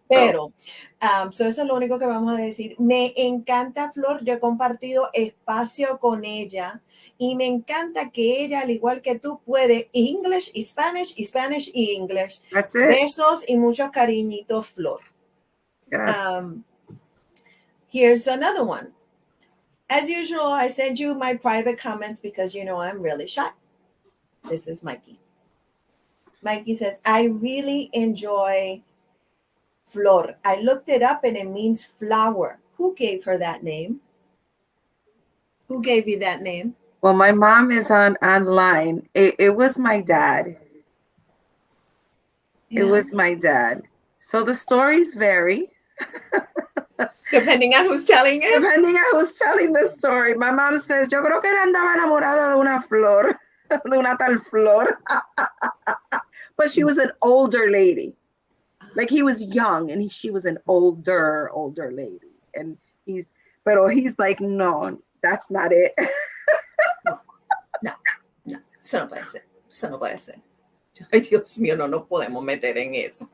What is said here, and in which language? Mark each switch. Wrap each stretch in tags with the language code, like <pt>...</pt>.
<es>Pero eso es lo único que vamos a decir. Me encanta Flor, yo he compartido espacio con ella y me encanta que ella, al igual que tú, puede English y Spanish y English. Besos y muchos cariñitos, Flor.</es> <en>Here's another one. As usual, I send you my private comments because you know I'm really shy. This is Mikey. Mikey says, I really enjoy Flor. I looked it up and it means flower. Who gave her that name? Who gave you that name? Well, my mom is online. It was my dad. Yeah. It was my dad. So the stories vary. Depending on who's telling it? Depending on who's telling the story. My mom says,</en> <es>yo creo que él andaba enamorado de una flor, de una tal flor.</es> <en>But she was an older lady. Like he was young and she was an older lady. And he's like, no, that's not it.</en> <es>No, eso no puede ser. Eso no puede ser. Ay, Dios mío, no nos podemos meter en eso.</es>